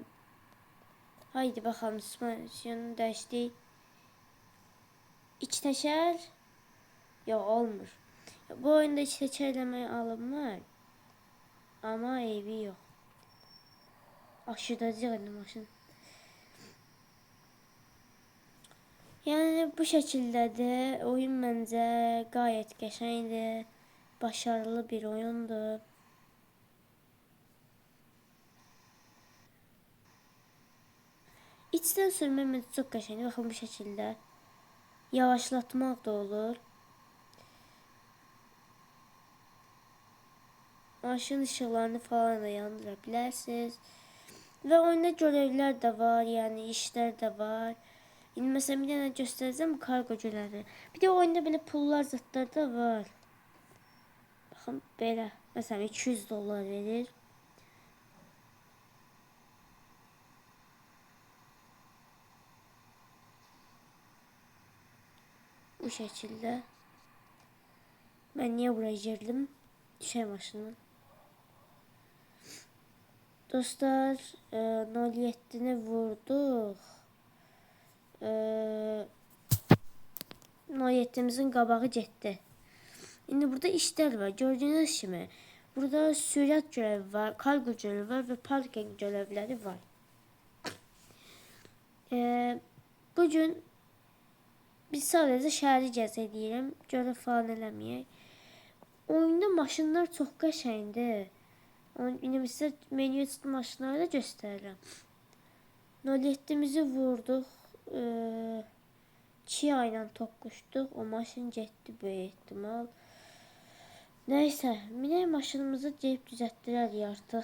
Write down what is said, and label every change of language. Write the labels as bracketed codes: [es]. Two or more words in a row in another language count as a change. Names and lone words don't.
[tr] Haydi bakalım suspansiyonu dəyişdik. [az] İç təkər. Ya olmur. Bu oyunda iç təkər eləməyə alınmır. Amma eybi yox. Aşırıdacaq indi maşın. [tr] Yani bu şekildedir. Oyun bence gayet qəşəngdir. Başarılı bir oyundur. İçten sürmemiz çok qəşəngdir. Baxın bu şekilde. [az] Yavaşlatmaq da olur. Maşın ışıqlarını falan da yandıra bilərsiniz. Və oyunda görevlər də var, yəni işlər də var. İndi məsələn bir dənə göstərəcəm kargo görəvi. Bir də oyunda belə pullar zətlər də var. Baxın belə. Məsələn 200 dollar verir. [tr] Bu şekilde. Ben niye buraya girdim? Düşey maşını. [az] Dostlar 07'ni vurduk. 07'mizin qabağı getdi. İndi burada işler var. Gördüğünüz kimi. Burada sürət görevi var, kargo görevi var ve parking görevləri var. Bugün biz sadece şəhəri gəzəcəyik. Görev falan eləməyək. Oyunda maşınlar çox qəşəngdir. Yine size menüye çıxan maşınları da göstərirəm. 07'mizi vurduq. Kia ilə toqquşduq. O maşın getdi böyük ehtimal. Neyse, minək maşınımızı deyib düzəltdirərik artıq.